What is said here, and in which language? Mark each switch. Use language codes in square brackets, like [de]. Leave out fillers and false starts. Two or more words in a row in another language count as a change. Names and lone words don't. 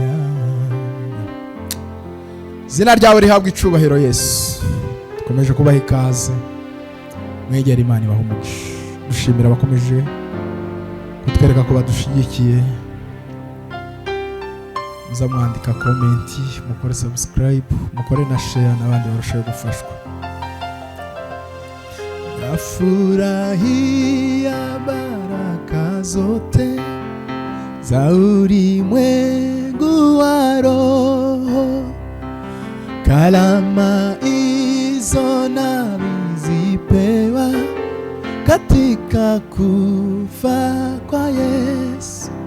[rw] zina ryawe rihabwa icubahiro Yesu dukomeje kubaha ikaze mwegera Imana ibaha umugisha dushimira abakomeje kutwereka ko badushigikiye muza mwandika komenti mukore subscribe mukore na share n'abandi barushaho gufashwa. [sw] Nafurahia baraka zote za ulimwengu wa roho, kalama hizo nalizipewa katika kufa kwa Yesu.